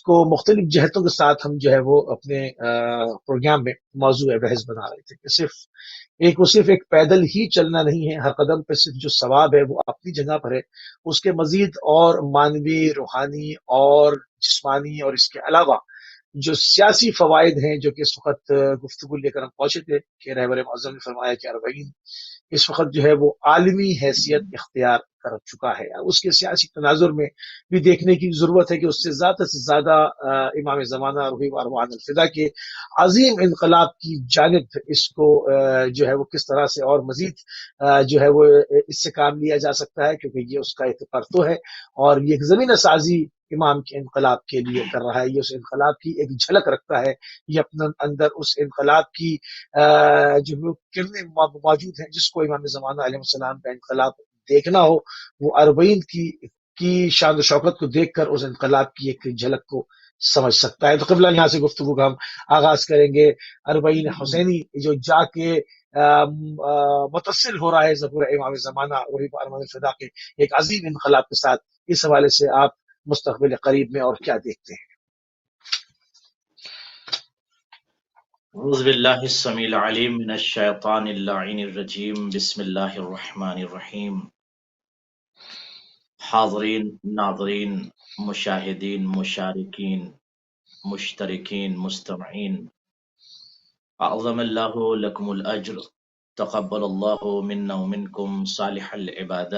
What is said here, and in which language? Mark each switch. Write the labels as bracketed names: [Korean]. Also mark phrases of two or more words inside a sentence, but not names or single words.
[Urdu] کو مختلف جہتوں کے ساتھ ہم جو ہے وہ اپنے پروگرام میں موضوع بحث بنا رہے تھے کہ صرف ایک پیدل ہی چلنا نہیں ہے، ہر قدم پہ صرف جو ثواب ہے وہ اپنی جگہ پر ہے، اس کے مزید اور معنوی، روحانی اور جسمانی اور اس کے علاوہ جو سیاسی فوائد ہیں، جو کہ اس وقت گفتگو لے کر ہم پہنچے تھے کہ رہبر معظم نے فرمایا کہ اربعین اس وقت جو ہے وہ عالمی حیثیت اختیار کر چکا ہے۔ اس کے سیاسی تناظر میں بھی دیکھنے کی ضرورت ہے کہ اس سے زیادہ امام زمانہ [Arabic] روحی و ارواح الفدا [Urdu] کے عظیم انقلاب کی جانب اس کو جو ہے وہ کس طرح سے اور مزید جو ہے وہ اس سے کام لیا جا سکتا ہے، کیونکہ یہ اس کا ایک پرتو ہے اور یہ ایک زمینہ سازی امام کے انقلاب کے لیے کر رہا ہے۔ یہ اس انقلاب کی ایک جھلک رکھتا ہے، یہ اپنے اندر اس انقلاب کی جو کرنے موجود ہیں، جس کو امام زمانہ [Arabic] علیہ السلام [Urdu] کا انقلاب دیکھنا ہو، وہ اربعین کی شان و شوکت کو دیکھ کر اس انقلاب کی ایک جھلک کو سمجھ سکتا ہے۔ تو قبلہ یہاں سے گفتگو کا ہم آغاز کریں گے۔ اربعین حسینی جو جا کے متصل ہو رہا ہے ظہور امام زمانہ [Arabic] روحی و ارواح الفدا [Urdu] کے ایک عظیم انقلاب کے ساتھ، اس حوالے سے آپ مستقبل قریب میں اور کیا دیکھتے ہیں؟ [Arabic] اعوذ باللہ السمیع العلیم من الشیطان اللعین الرجیم، بسم اللہ الرحمن الرحیم۔ حاضرین، ناظرین، مشاہدین، مشارکین، مشترکین، مستمعین، اعظم اللہ لکم الاجر، تقبل اللہ منا ومنکم صالح العبادہ۔